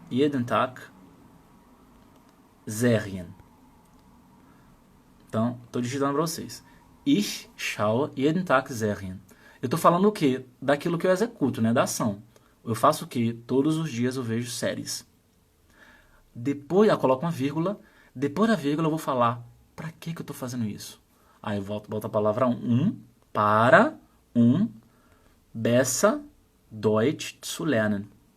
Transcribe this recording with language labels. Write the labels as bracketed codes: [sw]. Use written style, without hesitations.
[de] Jeden Tag Serien. [pt] Então, estou digitando para vocês. [de] Ich schaue jeden Tag Serien. [pt] Eu estou falando o quê? Daquilo que eu executo, né? Da ação. Eu faço o quê? Todos os dias eu vejo séries. Depois, eu coloco uma vírgula. Depois da vírgula eu vou falar para que eu estou fazendo isso. Aí eu boto a palavra para [de] besser Deutsch zu lernen.